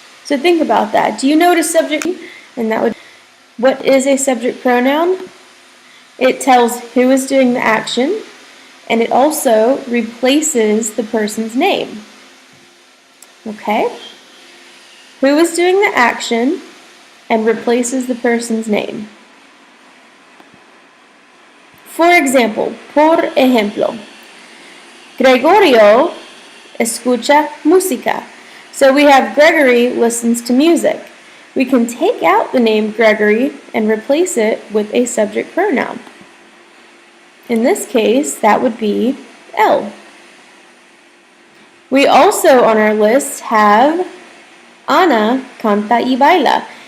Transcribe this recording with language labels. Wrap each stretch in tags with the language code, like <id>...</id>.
<en>So think about that. Do you know what a subject is? And that would, what is a subject pronoun? It tells who is doing the action, and it also replaces the person's name. Okay? Who is doing the action and replaces the person's name? For example,</en> <es>por ejemplo, Gregorio escucha música.</es> <en>So we have Gregory listens to music. We can take out the name Gregory and replace it with a subject pronoun. In this case, that would be él. We also on our list have</en> <es>Ana canta y baila.</es>